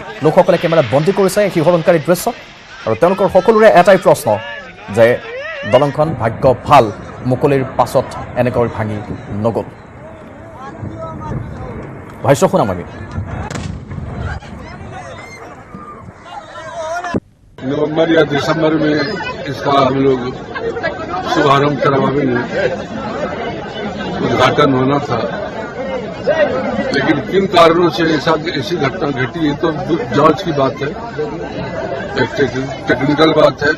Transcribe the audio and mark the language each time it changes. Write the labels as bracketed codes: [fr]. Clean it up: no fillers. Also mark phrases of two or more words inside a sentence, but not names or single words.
[as] লোকসকলে কেমেৰাত বন্দী কৰিছে এই শিহৰণকাৰী দৃশ্য। আৰু তেওঁলোকৰ সকলোৰে এটাই প্ৰশ্ন যে দলংখন ভাগ্য ভাল, মুকলিৰ পাছত এনেকৈ ভাঙি নগ'ল। ভাষ্য শুনাম আমি। [hi] नवंबर या दिसंबर में इसका हम लोग शुभारंभ करवाएंगे, उद्घाटन होना था, लेकिन किन कारणों से ऐसी घटना घटी है तो जांच की बात है, एक टेक्निकल बात है।